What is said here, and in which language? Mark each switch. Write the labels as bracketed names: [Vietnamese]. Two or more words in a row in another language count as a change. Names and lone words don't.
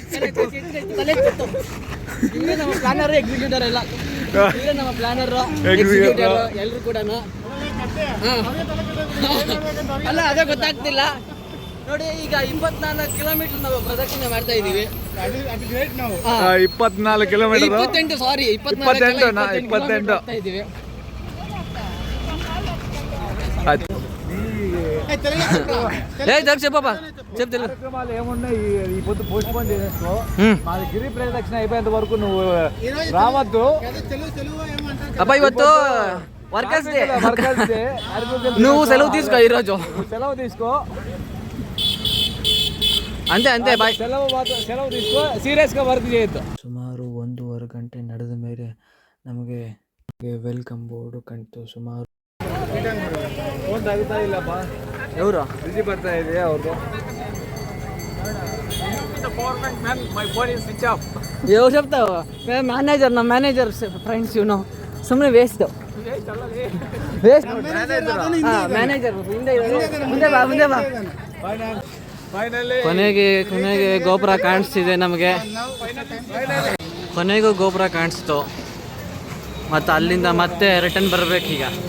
[Kannada] ಇವರೇ ನಮ್ಮ [English] planner, executor [Kannada] ಎಲ್ಲ ಇವರೇ ನಮ್ಮ [English] planner, executor [Kannada] ಎಲ್ಲರೂ ಕೂಡ. ಅಲ್ಲ, ಅದೇ ಗೊತ್ತಾಗ್ತಿಲ್ಲ ನೋಡಿ. ಈಗ 24 ಕಿಲೋಮೀಟರ್ ನಾವು ಪ್ರದಕ್ಷಿಣೆ ಮಾಡ್ತಾ ಇದೀವಿ. 24 ಕಿಲೋಮೀಟರ್, 28 ಸಾರಿ 28 ಇದೀವಿ. [Telugu] చెప్తా ఏమున్నాయి ఈ పొద్దు పోస్ట్ పోన్ చేసేసుకో. మాది గిరి ప్రదక్షిణ అయిపోయేంత వరకు నువ్వు రావద్దు. అబ్బా, ಇವತ್ತು వర్కర్స్ డే. నువ్వు సెలవు తీసుకో, ఈరోజు సెలవు తీసుకో. అంతే బాయ్. సెలవు తీసుకో, సీరియస్గా వర్క్ చేయొద్దు. [Kannada] ಸುಮಾರು 1.5 ಗಂಟೆ ನಡೆದ ಮೇಲೆ ನಮಗೆ [English] welcome board [Kannada] ಕಾಣ್ತು. ಸುಮಾರು ಫೋನ್ ತಾಗುತ್ತಾ ಇಲ್ಲಪ್ಪ. [Telugu] ఎవరు [Kannada] ಬಿಜಿ ಬರ್ತಾ ಇದೆ ಅವ್ರದ್ದು. [Telugu] ఎవరు చెప్తావు? మేనేజర్, నా [English] manager friends you know. [Kannada] ಸುಮ್ಮನೆ ವೇಸ್ಟ್ [Telugu] మేనేజర్. [Kannada] ಮುಂದೆ ಬಾ. ಕೊನೆಗೆ ಗೋಪುರ ಕಾಣಿಸ್ತಿದೆ ನಮಗೆ. ಕೊನೆಗೂ ಗೋಪುರ ಕಾಣಿಸ್ತು. ಮತ್ತು ಅಲ್ಲಿಂದ ಮತ್ತೆ ರಿಟರ್ನ್ ಬರಬೇಕೀಗ.